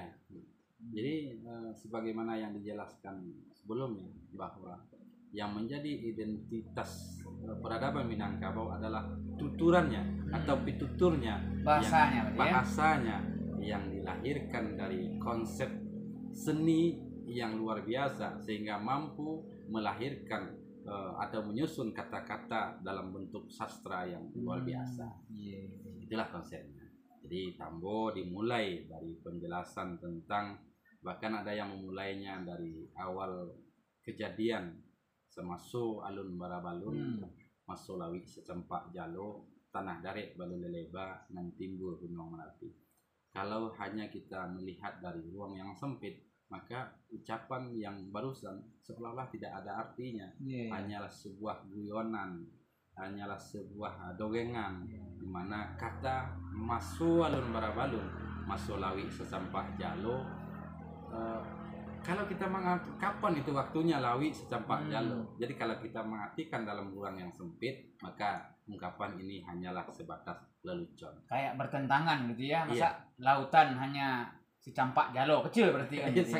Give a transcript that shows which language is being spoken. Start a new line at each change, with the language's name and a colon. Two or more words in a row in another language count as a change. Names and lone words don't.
Indonesian: Jadi sebagaimana yang dijelaskan sebelumnya, bahwa yang menjadi identitas peradaban Minangkabau adalah tuturannya atau pituturnya, bahasanya yang dilahirkan dari konsep seni yang luar biasa sehingga mampu melahirkan atau menyusun kata-kata dalam bentuk sastra yang luar biasa. Itulah konsepnya. Jadi Tambo dimulai dari penjelasan tentang, bahkan ada yang memulainya dari awal kejadian semasu
Minangkabau: alun barabalun, maso lawi secempak jalo, tanah darek balun leleba nan timbul gunung Merapi.
Indonesian: Kalau hanya kita melihat dari ruang yang sempit, maka ucapan yang barusan seolah-olah tidak ada artinya. Hanyalah sebuah guyonan, hanyalah sebuah dogengan, di mana kata
Minangkabau: maso alun barabalun, maso lawi secempak jalo,
Indonesian: kalau kita mengerti kapan itu waktunya
Minangkabau: lawi secampak jalo.
Indonesian: Jadi kalau kita mengartikan dalam ruang yang sempit, maka ungkapan ini hanyalah sebatas lelucon. Kayak bertentangan gitu ya. Masa lautan hanya
Minangkabau: secampak jalo,
Indonesian: kecil berarti kan gitu